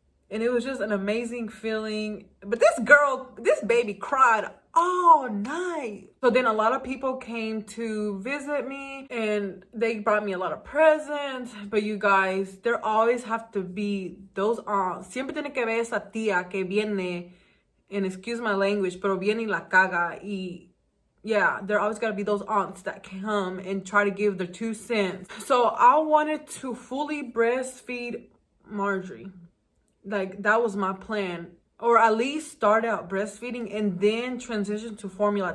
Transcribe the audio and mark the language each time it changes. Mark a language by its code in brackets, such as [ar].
[en] And it was just an amazing feeling. But this baby cried all night. So then a lot of people came to visit me and they brought me a lot of presents. But you guys, there always have to be those aunts. [es] Siempre tiene que haber esa tía que viene, [en] and excuse my language, [es] pero viene y la caga. [en] Y yeah, there always got to be those aunts that come and try to give their 2 cents. So I wanted to fully breastfeed Marjorie. Like, that was my plan. Or at least start out breastfeeding and then transition to formula.